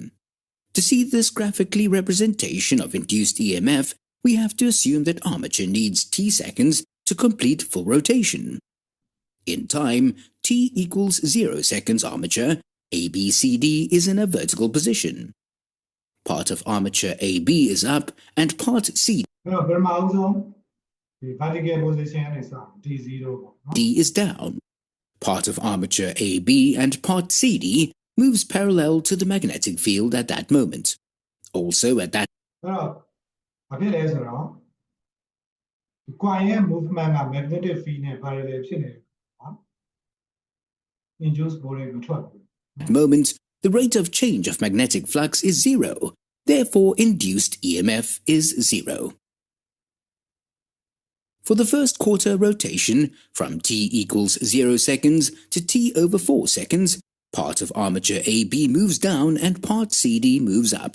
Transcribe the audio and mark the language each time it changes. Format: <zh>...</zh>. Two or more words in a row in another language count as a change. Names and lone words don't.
<en>To see this graphically representation of induced EMF, we have to assume that armature needs T seconds to complete full rotation. In time, T equals 0 seconds armature, ABCD is in a vertical position. Part of armature AB is up and part CD</en> <my>အဲ့တော့ပထမအဆုံးဒီ</my> <en>vertical position</en> <my>နဲ့စ D0 ပေါ့နော်</my> <en>is down. Part of armature AB and part CD moves parallel to the magnetic field at that moment. Also at that</en> <my>အဲ့တော့ဘာဖြစ်လဲဆိုတော့ဒီ coil ရဲ့ movement က</my> <en>magnetic field</en> <my>နဲ့ parallel ဖြစ်နေတယ်နော်</my> <en>induced voltage</en> <my>မထွက်ဘူး</my> <en>moment, the rate of change of magnetic flux is 0. Therefore, induced EMF is 0. For the first quarter rotation, from T equals 0 seconds to T over 4 seconds, part of armature AB moves down and part CD moves up.</en>